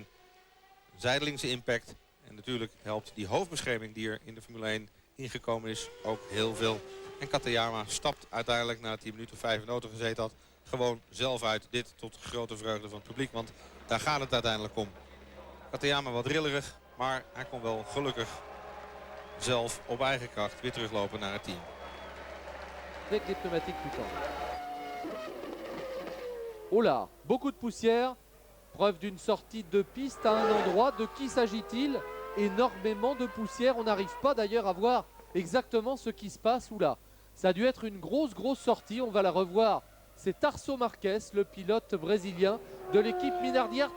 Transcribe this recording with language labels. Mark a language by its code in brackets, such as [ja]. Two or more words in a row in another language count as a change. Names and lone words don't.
[nl] Zijdelingse impact en natuurlijk helpt die hoofdbescherming die er in de Formule 1 ingekomen is ook heel veel. En Katayama stapt uiteindelijk na 10 minuten of 5 in de auto gezeten had gewoon zelf uit. Dit tot grote vreugde van het publiek, want daar gaat het uiteindelijk om. Katayama wat rillerig, maar hij kon wel gelukkig zelf op eigen kracht weer teruglopen naar het team. [fr] Avec les pneumatiques plus tendres. Oh là, beaucoup de poussière, preuve d'une sortie de piste à un endroit. De qui s'agit-il? Énormément de poussière, on n'arrive pas d'ailleurs à voir exactement ce qui se passe. Oula, ça a dû être une grosse sortie, on va la revoir c'est Tarso Marquez, le pilote brésilien de l'équipe Minardi Art.